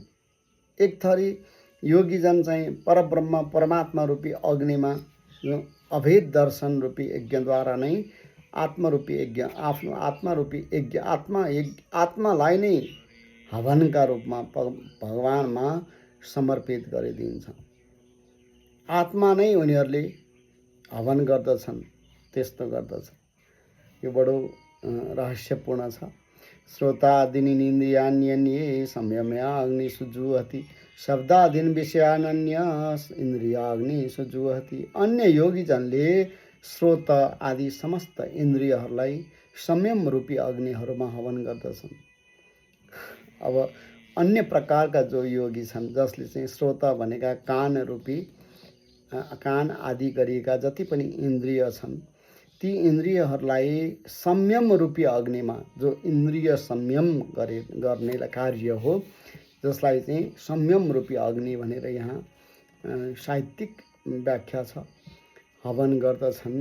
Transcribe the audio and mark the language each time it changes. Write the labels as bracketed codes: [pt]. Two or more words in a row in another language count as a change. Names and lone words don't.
[ne] एक थरी योगीजन चाहिँ परब्रह्म परमात्मा रूपी अग्निमा अभेद दर्शन रूपी यज्ञद्वारा नै आत्मरूपी यज्ञ, आफ्नो आत्मारूपी यज्ञ, आत्मालाई नै हवनका रूपमा भगवानमा समर्पित गरिदिन्छ। आत्मा नै उनीहरूले हवन गर्दछन्, त्यस्तो गर्दछ। यो बडो रहस्यपूर्ण छ। [sa] श्रोतादीनिन्द्रियाण्यन्ये संयम्या अग्निषु जुह्वति शब्दादीन विषयानन्य इन्द्रियाग्निषु जुह्वति। [ne] अन्य योगीजनले श्रोत आदि समस्त इन्द्रियहरूलाई संयम रूपी अग्निहरूमा हवन गर्दछन्। अब अन्य प्रकारका जो योगी छन्, जसले चाहिँ श्रोत भनेका कान आदि गरिएका जति पनि इन्द्रिय छन्, ती इन्द्रियहरूलाई संयम रूपी अग्निमा, जो इन्द्रिय संयम गर्ने कार्य हो, जसलाई चाहिँ संयम रूपी अग्नि भनेर यहाँ साहित्यिक व्याख्या छ, हवन गर्दछन्।